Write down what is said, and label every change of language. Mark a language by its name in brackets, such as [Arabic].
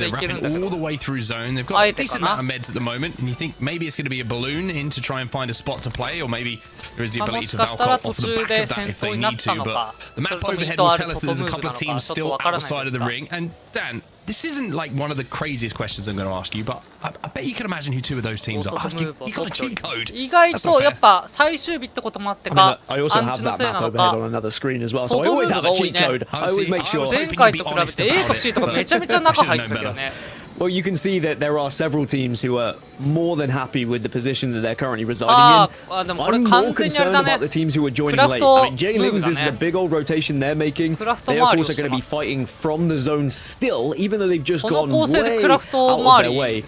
[English] They're wrapping all the way through zone. They've got a decent amount of meds at the moment, and you think maybe it's going to be a balloon in to try and find a spot to play, or maybe there is the ability to Valcott off the back of that if they need to. But the map overhead will tell us that there's a couple of teams still outside of the ring. And Dan, this isn't like one of the craziest questions I'm going to ask you, but I bet you can imagine who 2 of those teams are. You got a cheat code. [Japanese] 意外とやっぱ最終日ってこともあってか、 [English] I also have that map overhead on another screen as well, so I always have a cheat code. I always make sure. [Japanese] 前回と比べて A と C とかめちゃめちゃ中入ってるよね。 [English] Well, you can see that there are several teams who are more than happy with the position that they're currently residing in. I'm more concerned about the teams who are joining late. I mean, J-Lings, this is a big old rotation they're making. They, of course, are going to be fighting from the zone still, even though they've just gone way out of their way.